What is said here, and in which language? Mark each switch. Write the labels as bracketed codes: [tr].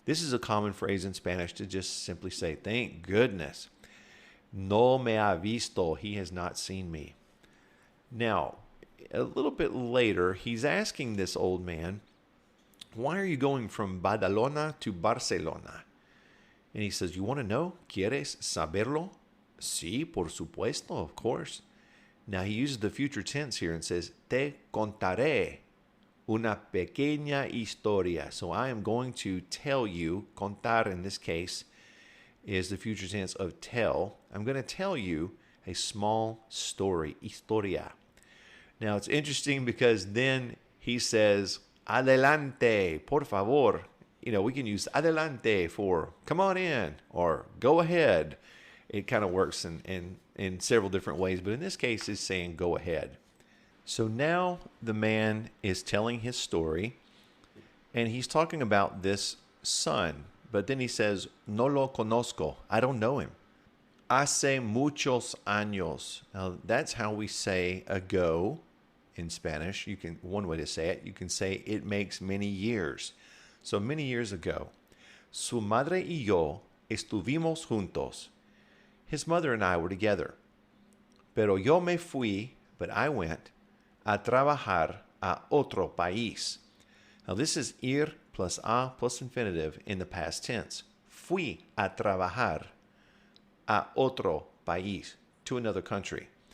[en] This is a common phrase in Spanish to just simply say, thank goodness. [es] No me ha visto. [en] He has not seen me. Now, a little bit later, he's asking this old man, "Why are you going from Badalona to Barcelona?" And he says, "You want to know? [es] ¿Quieres saberlo?" Sí, por supuesto, [en] of course. Now, he uses the future tense here and says, [es] "Te contaré una pequeña historia." [en] So I am going to tell you, contar in this case is the future tense of tell. I'm going to tell you a small story, historia. Now it's interesting because then he says, [es] "Adelante, por favor." [en] You know, we can use adelante for come on in or go ahead. It kind of works in several different ways, but in this case it's saying go ahead. So now the man is telling his story, and he's talking about this son. But then he says, [es] "No lo conozco." [en] I don't know him. [es] Hace muchos años. [en] Now that's how we say ago in Spanish. One way to say it, you can say it makes many years. So many years ago. [es] Su madre y yo estuvimos juntos. [en] His mother and I were together. [es] Pero yo me fui, [en] but I went [es] a trabajar a otro país. [en] Now this is ir plus a plus infinitive in the past tense. [es] Fui a trabajar a otro país, [en] to another country.